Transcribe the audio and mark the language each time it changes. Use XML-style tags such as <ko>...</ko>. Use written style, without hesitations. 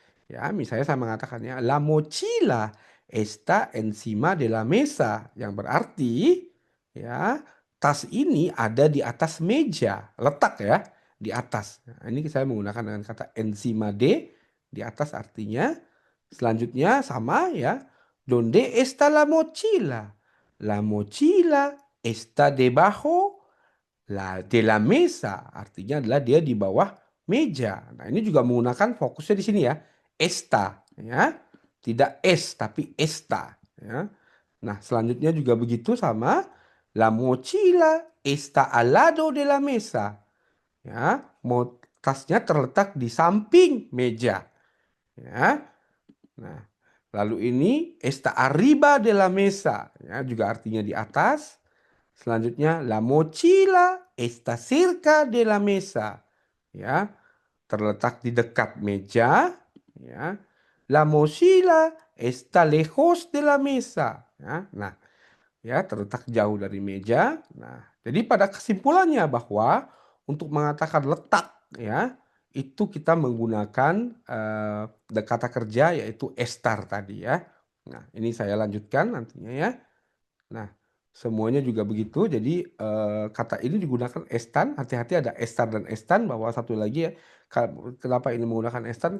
<id>Ya, misalnya saya mengatakannya</id> <es>la mochila está encima de la mesa</es> <id>yang berarti ya tas ini ada di atas meja, letak ya di atas. Nah, ini saya menggunakan dengan kata encima de di atas artinya. Selanjutnya sama ya.</id> <es>Donde está la mochila? La mochila está debajo de la mesa.</es> <id>Artinya adalah dia di bawah meja. Nah, ini juga menggunakan fokusnya di sini ya. Esta ya. Tidak es tapi esta ya. Nah, selanjutnya juga begitu sama</id> <es>la mochila está al lado de la mesa.</es> <id>Ya, tasnya terletak di samping meja. Ya. Nah, lalu ini</id> <es>está arriba de la mesa,</es> <id>ya, juga artinya di atas.</id> <es>Selanjutnya la mochila está cerca de la mesa,</es> <id>ya, terletak di dekat meja, ya.</id> <es>La mochila está lejos de la mesa, ya.</es> <id>Nah, ya terletak jauh dari meja. Nah, jadi pada kesimpulannya bahwa untuk mengatakan letak ya itu kita menggunakan kata kerja yaitu estar tadi ya. Nah, ini saya lanjutkan nantinya ya. Nah, semuanya juga begitu. Jadi kata ini digunakan estan, hati-hati ada estar dan estan, bahwa satu lagi ya, kenapa ini menggunakan estan?</id>